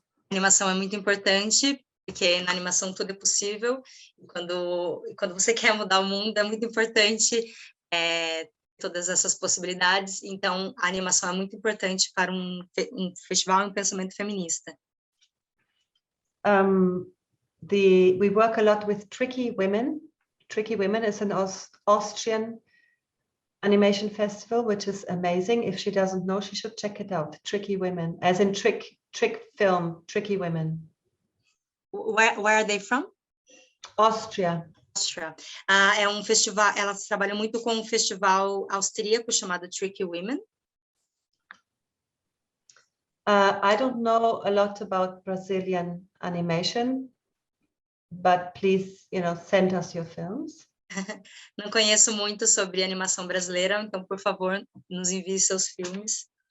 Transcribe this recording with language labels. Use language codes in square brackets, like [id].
[pt] Animação é muito importante porque na animação tudo é possível, e quando você quer mudar o mundo é muito importante todas essas possibilidades. Então a animação é muito importante para um festival e um pensamento feminista. [en] We work a lot with Tricky Women. Tricky Women is an Austrian animation festival, which is amazing. If she doesn't know, she should check it out. Tricky Women, as in trick film, Tricky Women. Where are they from? Austria. [pt] É um festival, elas trabalham muito com um festival austríaco chamado Tricky Women. [en] I don't know a lot about Brazilian animation, but please, send us your films. [pt] Não conheço muito sobre animação brasileira, então, por favor, nos envie seus filmes.